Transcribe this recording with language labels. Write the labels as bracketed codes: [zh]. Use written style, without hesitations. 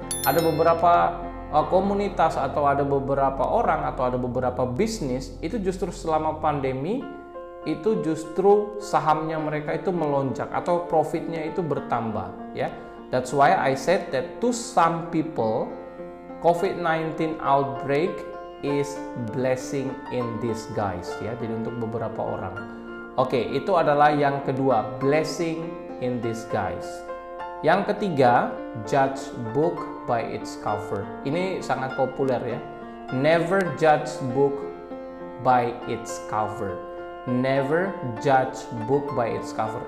[id] Ada beberapa komunitas atau ada beberapa orang atau ada beberapa bisnis itu justru selama pandemi itu justru sahamnya mereka itu melonjak atau profitnya itu bertambah ya. [en] That's why I said that to some people COVID-19 outbreak is blessing in disguise ya. [id] Jadi untuk beberapa orang. Oke, itu adalah yang kedua, blessing in disguise. Yang ketiga, [en] judge book by its cover. [id] Ini sangat populer ya. [en] Never judge book by its cover. Never judge book by its cover.